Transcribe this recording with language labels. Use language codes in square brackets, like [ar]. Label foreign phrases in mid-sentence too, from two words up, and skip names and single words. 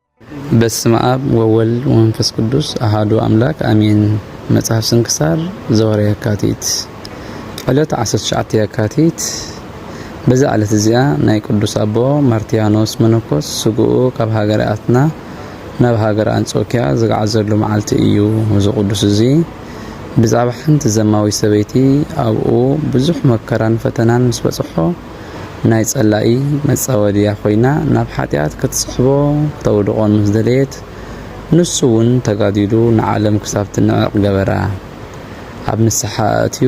[gez] በስመ አብ ወወልድ ወመንፈስ ቅዱስ አሐዱ አምላክ አሜን። መጽሐፍ ስንክሳር ዘወርኃ የካቲት ዕለት 19 የካቲት። [ti] በዛ ዕለት እዚያ ናይ ቅዱስ አቦ ማርትያኖስ መነኮስ ስጉኡ ካብ ሃገረ አትና ናብ ሃገረ አንጾኪያ ዝገዓዘሉ መዓልቲ እዩ። እዚ ቅዱስ እዚ ብዛዕባ ሓንቲ ዘማዊ ሰበይቲ ኣብኡ ብዙሕ መከራን ፈተናን ምስ በጽሖ ናይ ጸላኢ መጻወድያ ኮይና ናብ ሓጢያት ክትስሕቦ ተውድቆን ምስ ደልየት ንሱ እውን ተጋዲሉ ንዓለም ክሳብ ትንዕቅ ገበራ። ኣብ ንስሓ ኣትዩ